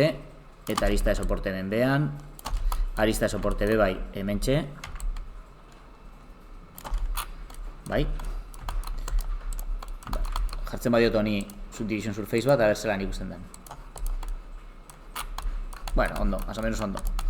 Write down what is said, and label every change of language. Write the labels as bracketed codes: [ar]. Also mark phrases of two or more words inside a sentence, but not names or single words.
[eu] Eta [es] arista de soporte [eu] hemen behan. [es] Arista de soporte [eu] be bai hemen txe. Bai. Jartzen badiot honi [en] subdivision surface [eu] bat, a ber zelan ikusten den. Bueno, ondo, [es] más o menos ondo.